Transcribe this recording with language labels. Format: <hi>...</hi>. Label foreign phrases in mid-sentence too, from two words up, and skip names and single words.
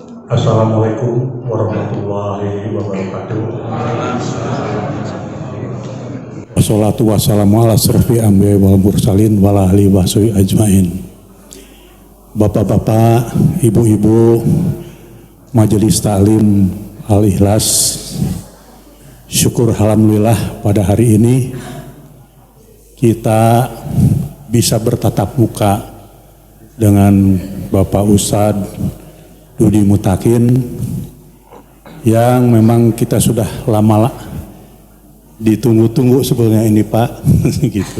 <ar>السلام عليكم ورحمة الله وبركاته. والصلاة والسلام على أشرف الأنبياء والمرسلين وعلى آله وصحبه أجمعين.</ar> <id>Bapak-bapak, ibu-ibu, Majelis Ta'lim Al-Ikhlas, syukur alhamdulillah pada hari ini kita bisa bertatap muka dengan Bapak Ustadz Dudi Mutakin yang memang kita sudah lama ditunggu-tunggu sebetulnya ini Pak gitu.</id>